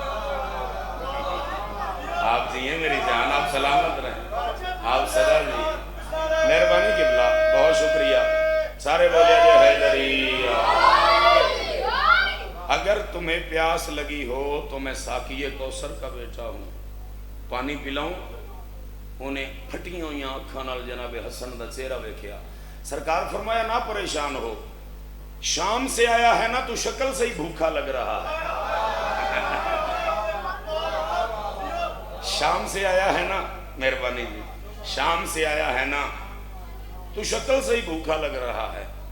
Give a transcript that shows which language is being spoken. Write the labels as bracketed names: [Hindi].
[Urdu] آپ جی ہیں میری جان, آپ سلامت رہیں, آپ سدا جی. مہربانی قبلہ, بہت شکریہ. سارے بولے جو حیدری. اگر تمہیں پیاس لگی ہو تو میں ساقی کوثر کا بیٹا ہوں, پانی پلاؤں. [Punjabi] انہیں پھٹیاں ہوئی آنکھاں نال جناب حسن دا چہرہ ویکھیا. [Urdu] سرکار فرمایا نہ پریشان ہو, شام سے آیا ہے نا تو شکل سے ہی بھوکا لگ رہا ہے. شام سے آیا ہے نا, مہربانی جی, شام سے آیا ہے نا تو شکل سے ہی بھوکا لگ رہا ہے.